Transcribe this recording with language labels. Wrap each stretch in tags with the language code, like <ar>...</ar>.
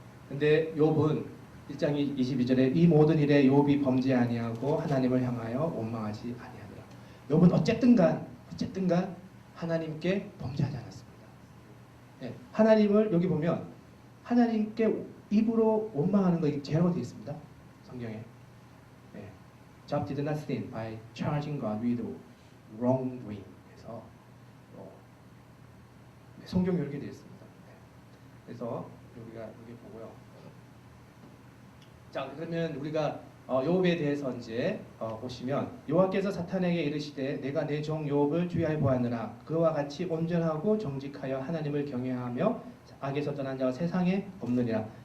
<ko>근데 욥은 1장 22절에 이 모든 일에 욥이 범죄 아니하고 하나님을 향하여 원망하지 아니하더라. 욥은 어쨌든 간 하나님께 범죄하지 않았습니다. 하나님을 여기 보면 하나님께 입으로 원망하는 거 제로 되어 있습니다. 성경에.</ko> <en>Job did not sin by charging God with wrongdoing.</en> <ko>그래서 성경이 이렇게 되어 있습니다. 그래서 우리가 여기 보고요. 자, 그러면 우리가 욥에 대해서 이제 보시면 여호와께서 사탄에게 이르시되 내가 내 종 욥을 주의하여 보았느라 그와 같이 온전하고 정직하여 하나님을 경외하며 악에서 떠난 자가 세상에 없느니라.</ko>